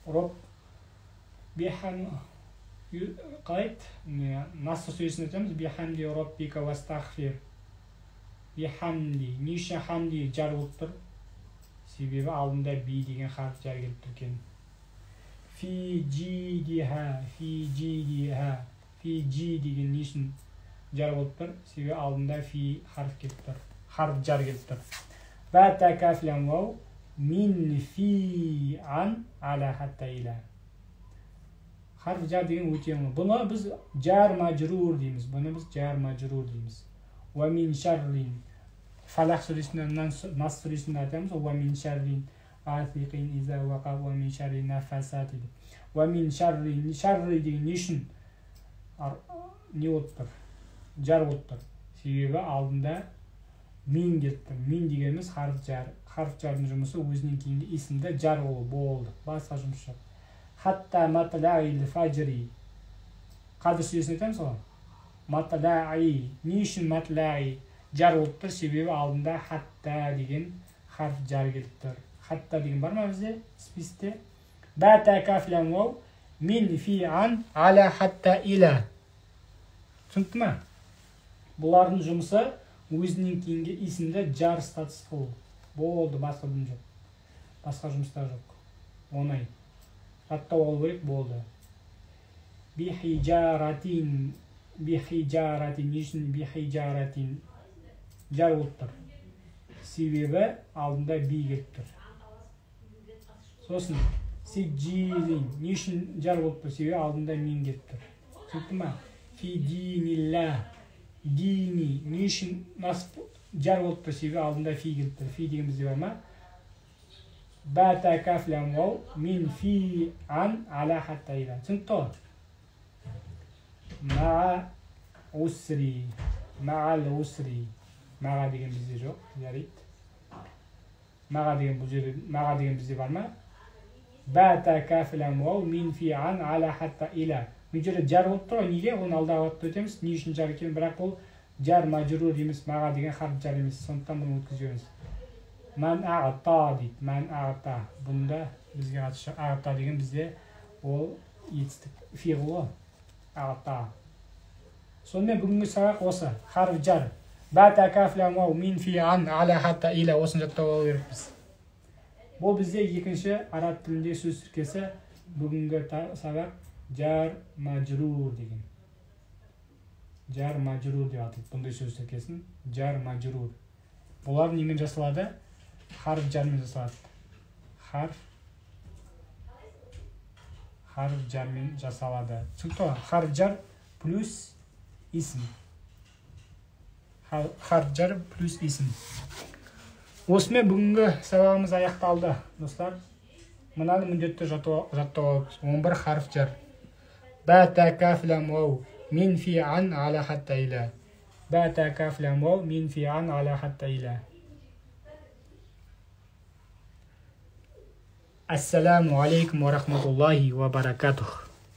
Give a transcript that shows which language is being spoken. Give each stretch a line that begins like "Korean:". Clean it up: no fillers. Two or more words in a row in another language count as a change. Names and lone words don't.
Kazakh: Роб. Қайт, Наср сүресін өтеміз.
Arabic: بحمد ربك واستغفر.
Kazakh: Бихамди. Не үшін хамди жар болып тұр? Себебі алдында би деген
Arabic: حرف جر
Kazakh: келіп тұр екен.
Arabic: في جيدها، في جيدها. في جي
Kazakh: деген не үшін жар болып тұр? Себебі алдында фи харф келіп тұр.
Arabic: حرف جر
Kazakh: келіп тұр.
Arabic: با تا كاف لام واو. من في عن على حتى إلى.
Kazakh: Харф жар деген өте оңай. Бұны біз
Arabic: جار مجرور
Kazakh: дейміз. Бұны біз
Arabic: جار مجرور
Kazakh: дейміз.
Arabic: ومن شر.
Kazakh: Фалақ сүресінде, Нас сүресінде айтамыз.
Arabic: ومن شر غاسق إذا وقب ومن شر النفاثات. ومن شر.
Kazakh: Шарри деген не үшін не болып тұр? Жар болып тұр. Себебі алдында мин келіп тұр. Мин дегеніміз
Arabic: حرف جر. حرف جر
Kazakh: жұмысы өзінен кейінгі исімді жар болды. Басқа жұмыс жоқ.
Arabic: حتى مطلع الفجر.
Kazakh: Қадыр сүресін айтамыз ғой. Матлаи. Не үшін матлаи жар болып тұр? Себебі алдында хатта деген
Arabic: حرف جر
Kazakh: келіп тұр. Хатта деген бар ма бізде списте?
Arabic: با تا كاف لام واو. من في عن على حتى إلى.
Kazakh: Түсінікті ма? Бұлардың жұмысы өзінен кейінгі исімді жар статус қылу. Болды, басқа жұмыс жоқ. Басқа жұмыстар жоқ. Оңай. Хатта ол керек, болды. Бихиджаратин. Бихиджаратин. Не үшін бихиджаратин жар болып тұр? Себебі алдында би келіп тұр. Сосын сиджилин. Не үшін жар болып тұр? Себебі алдында мин келіп тұр. Түсінікті ма?
Arabic: في دين الله. دين.
Kazakh: Не үшін жар болып тұр? Себебі алдында фи келіп тұр. Фи деген бізде бар ма?
Arabic: با تا كاف لام واو. من في عن على حتى إلى.
Kazakh: Түсінікті ғой?
Arabic: مع عسر. مع العسر.
Kazakh: Маға деген бізде жоқ. Жарайды. Маға деген бізде бар ма?
Arabic: با تا كاف لام واو. من في عن على حتى إلى.
Kazakh: Бұл жерде жар болып тұр ғой. Неге? Оны алдағы уақытта өтеміз. Не үшін жар екен? Бірақ ол
Arabic: جار مجرور
Kazakh: емес, маға деген
Arabic: حرف جر
Kazakh: емес. Сондықтан бұны өткіземіз.
Arabic: من أعطى дейді. من أعطى.
Kazakh: Бұнда бізге қатысы жоқ. Ағта деген бізде ол етістік фиғыл ғой. Ағта. Сонымен бүгінгі сабақ осы.
Arabic: حرف جر. با تا كاف لام واو من في عن على حتى إلى.
Kazakh: Осын жаттап алу керекпіз. Бұл бізде екінші араб тілінде сөз тіркесі. Бүгінгі сабақ
Arabic: جار مجرور
Kazakh: деген.
Arabic: جار مجرور
Kazakh: деп атайды. Бұндай сөз тіркесін
Arabic: جار مجرور.
Kazakh: Бұлар немен жасалады?
Arabic: حرف جر
Kazakh: жасалады.
Arabic: حرف جر
Kazakh: жасалады. Түсінікті ғой?
Arabic: حرف جر
Kazakh: плюс исім.
Arabic: حرف جر
Kazakh: плюс исім. Осымен бүгінгі сабағымыз аяқталды, достар. Мынаны міндетті жаттап алыңыз. 11
Arabic: حرف جر. با تا كاف لام واو. من في عن على حتى إلى. با تا كاف لام واو. من في عن على حتى إلى. السلام عليكم ورحمة الله وبركاته.